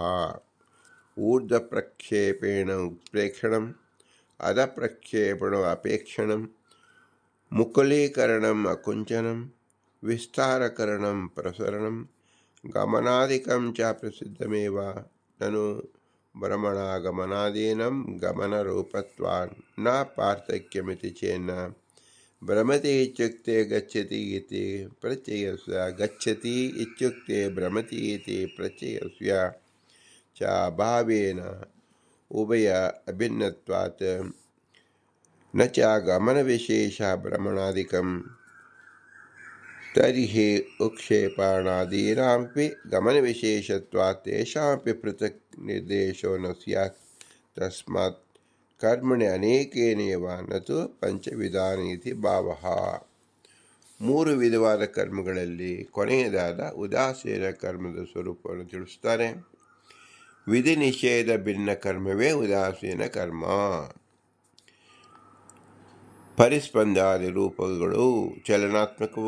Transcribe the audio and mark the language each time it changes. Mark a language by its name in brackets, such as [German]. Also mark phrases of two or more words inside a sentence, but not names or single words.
[Sanskrit] ಊರ್ಧ್ವ ಪ್ರಕ್ಷೇಪೇಣ ಉತ್ಪ್ರೇಕ್ಷಣಂ, ಅಧ ಪ್ರಕ್ಷೇಪಣ ಅಪೇಕ್ಷಣಂ, ಮುಕುಲೀಕರಣಂ ಅಕುಂಚನಂ, ವಿಸ್ತಾರಕರಣಂ ಪ್ರಸರಣಂ, ಗಮನಾದಿಕಂ ಚ ಪ್ರಸಿದ್ಧಮೇವ. ನನು ಭ್ರಮಣಾಗಮನಾದೀನಂ ಗಮನರೂಪತ್ವಾನ್ ನ ಪಾರ್ಥಕ್ಯಮಿತಿ ಚೇನ್ನ. ಭ್ರಮತಿ ಇತ್ಯುಕ್ತೆ ಗಚ್ಚತಿ ಇತಿ ಪ್ರತ್ಯಯಸ್ಯ, ಗಚ್ಚತಿ ಇತ್ಯುಕ್ತೆ ಭ್ರಮತಿ ಇತಿ ಪ್ರತ್ಯಯಸ್ಯ ಚ ಅಭಾವೇನ ಉಭಯ ಅಭಿನ್ನತ್ವಾತ್ ನ ಚ ಗಮನವಿಶೇಷ ಭ್ರಮಣಾದಿಕಂ ತರ್ಹಿ ಉಕ್ಷೇಪಣಾದೀನಾಮಪಿ ಗಮನವಿಶೇಷತ್ವಾತ್ ತೇಷಾಮಪಿ ಪೃಥಕ್ ನಿರ್ದೇಶೋ ನ ಸ್ಯಾತ್. ತಸ್ಮಾತ್ ಕರ್ಮಣಿ ಅನೇಕೇನೇವ ನತು ಪಂಚವಿಧಾನ ಇತಿ ಭಾವಃ. [Kannada] ಮೂರು ವಿಧವಾದ ಕರ್ಮಗಳಲ್ಲಿ ಕೊನೆಯದಾದ ಉದಾಸೀನ ಕರ್ಮದ ಸ್ವರೂಪವನ್ನು ತಿಳಿಸುತ್ತಾರೆ. ವಿಧಿ ನಿಷೇಧ ಭಿನ್ನ ಕರ್ಮವೇ ಉದಾಸೀನ ಕರ್ಮ. ಪರಿಸ್ಪಂದಾದಿ ರೂಪಗಳು ಚಲನಾತ್ಮಕವು.